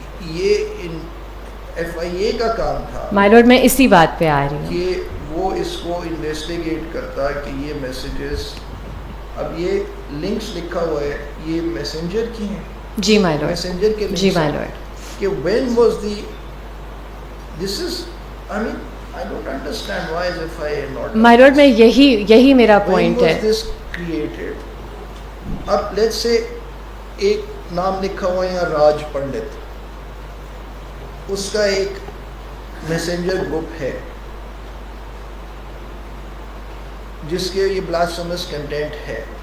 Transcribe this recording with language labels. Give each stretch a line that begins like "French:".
Urdu: یہ ایف آئی اے کا کام تھا مائی لارڈ, میں اسی بات پہ آ رہی ہوں کہ وہ اس کو انویسٹیگیٹ کرتا کہ یہ میسیجز, اب یہ لنکس لکھا ہوا ہے یہ میسنجر کی ہیں. جی مائی لارڈ, میسنجر کے جی مائی لارڈ,
English: کہ when was the this is I mean I don't understand why is FIA not
Urdu: my lord میں یہی میرا پوائنٹ ہے.
English: when was this created.
Urdu: اب
English: let's say
Urdu: ایک نام لکھا ہوا ہے یہاں راج پنڈت, اس کا ایک میسنجر گروپ ہے جس کے یہ بلاسفیمس کنٹینٹ ہے.